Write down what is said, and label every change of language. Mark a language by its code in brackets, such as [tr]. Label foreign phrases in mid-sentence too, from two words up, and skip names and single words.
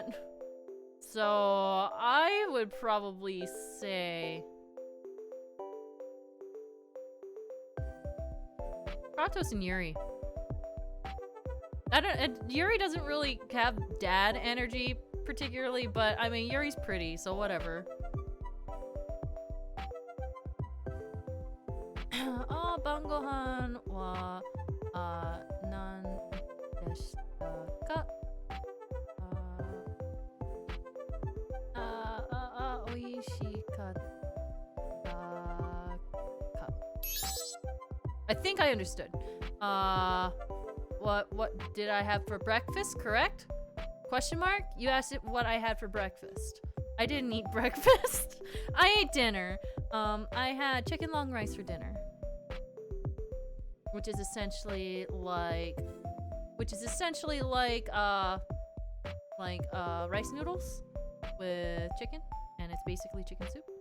[en] So I would probably say Kratos and Yuri. Yuri doesn't really have dad energy particularly, but I mean Yuri's pretty, so whatever. [ja] 晩ご飯は何でしたか? 美味しかったか? [en] I think I understood. What did I have for breakfast, correct? Question mark? You asked it what I had for breakfast. I didn't eat breakfast. I ate dinner. I had chicken long rice for dinner. Which is essentially like rice noodles with chicken, and it's basically chicken soup.